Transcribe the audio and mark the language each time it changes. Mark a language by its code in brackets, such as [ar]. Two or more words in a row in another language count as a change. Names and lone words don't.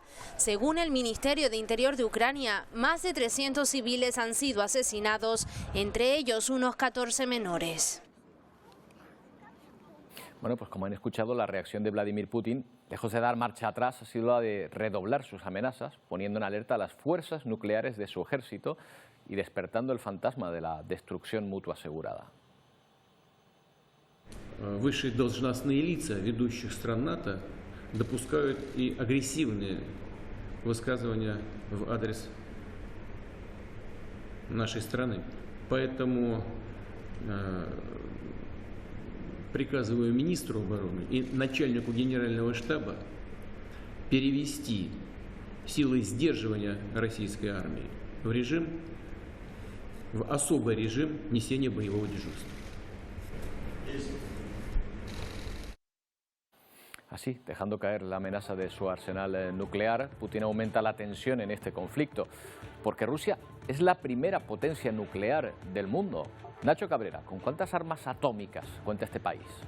[es] Según el Ministerio de Interior de Ucrania, más de 300 civiles han sido asesinados, entre ellos unos 14 menores. Bueno, pues como han escuchado, la reacción de Vladimir Putin, lejos de dar marcha atrás, ha sido la de redoblar sus amenazas, poniendo en alerta a las fuerzas nucleares de su ejército y despertando el fantasma de la destrucción mutua asegurada. [ru] Высшие должностные лица ведущих стран НАТО допускают и агрессивные высказывания в адрес нашей страны. Поэтому приказываю министру обороны и начальнику генерального штаба перевести силы сдерживания российской армии в особый режим несения боевого дежурства. [es] Así, dejando caer la amenaza de su arsenal nuclear, Putin aumenta la tensión en este conflicto, porque Rusia es la primera potencia nuclear del mundo. Nacho Cabrera, ¿con cuántas armas atómicas cuenta este país?